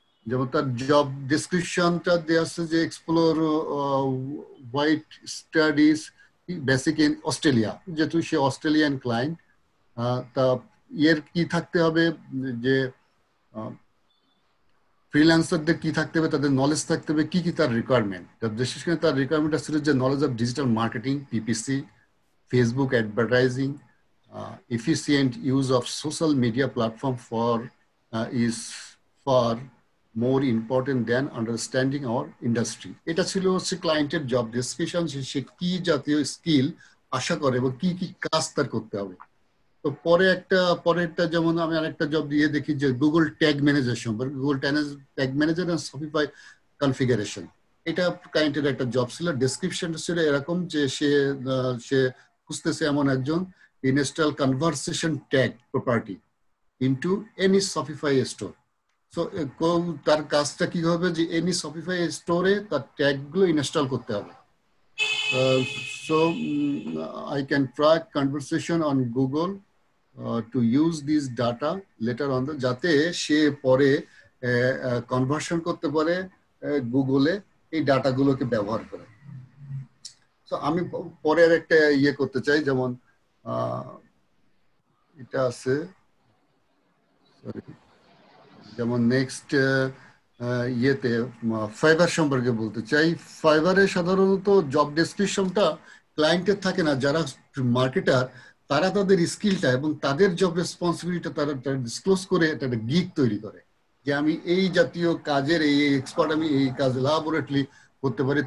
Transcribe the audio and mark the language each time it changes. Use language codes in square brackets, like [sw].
[bn] যেমন তার জব ডেসক্রিপশনটা দেওয়া আছে যে [en] explore white studies basic in Australia, [bn] যেহেতু সে অস্ট্রেলিয়ান ক্লায়েন্ট। তা এর কি থাকতে হবে যে ফ্রিল্যান্সারদের কি থাকতে হবে, তাদের নলেজ থাকতে হবে, কি কি তার রিকোয়ারমেন্ট। বিশেষ করে তার রিকোয়ারমেন্টটা ছিল যে [en] knowledge of digital marketing, [bn] PPC, Facebook advertising, [en] efficient use of social media platform is far more important than understanding our industry. [bn] এটা ছিল হচ্ছে ক্লায়েন্টের জব ডেসক্রিপশন, সে কি জাতীয় স্কিল আশা করে এবং কি কি কাজ তার করতে হবে। তো পরেরটা যেমন আমি আরেকটা জব দিয়ে দেখি যে গুগল ট্যাগ ম্যানেজার সম্পর্কে, Google tag manager and Shopify configuration. এটা ক্লায়েন্টের একটা জব ছিল, ডেসক্রিপশনটা ছিল এরকম যে সে খুঁজতেছে এমন একজন [en] install conversation tag property into any Shopify store. [bn] So তার কাজটা কি হবে যে [en] any Shopify store [bn] তার ট্যাগ গুলো ইনস্টল করতে হবে। [en] So I can track conversation on Google to use this data later on, [bn] যাতে সে পরে কনভার্সন করতে পারে গুগলে এই ডাটাগুলোকে ব্যবহার করে। So আমি পরের একটা ইয়ে করতে চাই, যেমন এটা আছে যেমন নেক্সট ইয়েতে ফাইবার সম্পর্কে বলতে চাই। ফাইবারে সাধারণত জব ডেসক্রিপশনটা ক্লায়েন্টের থাকে না, যারা মার্কেটার তারা তাদের স্কিলটা এবং তাদের জব রেসপন্সিবিলিটি তারা ডিসক্লোজ করে একটা গিগ তৈরি করে যে আমি এই জাতীয় কাজের এই এক্সপার্ট, আমি এই কাজ ল্যাবরেটরি করতে পারি।